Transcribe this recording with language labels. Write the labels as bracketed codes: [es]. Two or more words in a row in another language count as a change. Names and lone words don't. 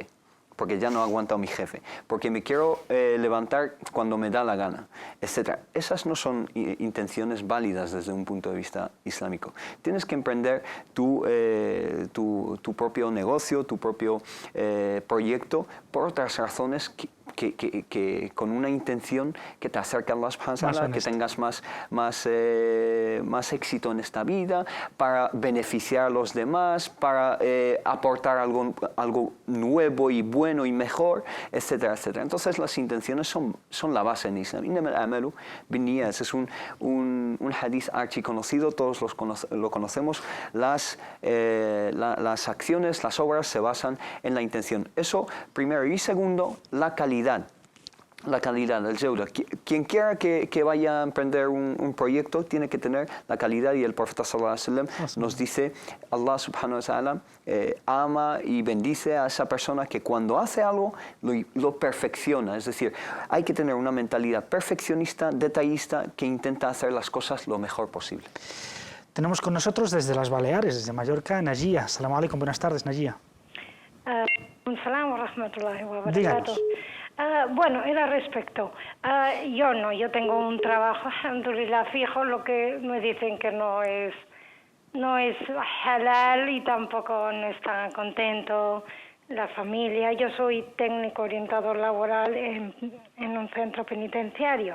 [es] Porque ya no aguanto a mi jefe, porque me quiero levantar cuando me da la gana, etc. Esas no son intenciones válidas desde un punto de vista islámico. Tienes que emprender tu propio negocio, tu propio proyecto, por otras razones que con una intención que te acerque a [ar] الله سبحانه وتعالى, [es] que tengas más éxito en esta vida, para beneficiar a los demás, para aportar algo nuevo y bueno y mejor, etcétera, etcétera. Entonces las intenciones son la base en Islam. [ar] إنما الأعمال بالنيات, [es] es un hadith archiconocido, todos lo conocemos. Las acciones, las obras se basan en la intención. Eso primero. Y segundo, la calidad, el jawda. Quien quiera que vaya a emprender un proyecto tiene que tener la calidad, y el profeta [ar] صلى الله عليه وسلم [es] nos dice, [ar] الله سبحانه وتعالى [es] ama y bendice a esa persona que cuando hace algo lo perfecciona. Es decir, hay que tener una mentalidad perfeccionista, detallista, que intenta hacer las cosas lo mejor posible. Tenemos con nosotros desde las Baleares, desde Mallorca, Najia. [ar] السلام عليكم, [es] buenas tardes, Najia. [ar] السلام ورحمة الله وبركاته. [es] Díganos. Bueno, era respecto. Yo tengo un trabajo, alhamdulillah, fijo, lo que me dicen que no es halal y tampoco no están contento la familia. Yo soy técnico orientador laboral en un centro penitenciario.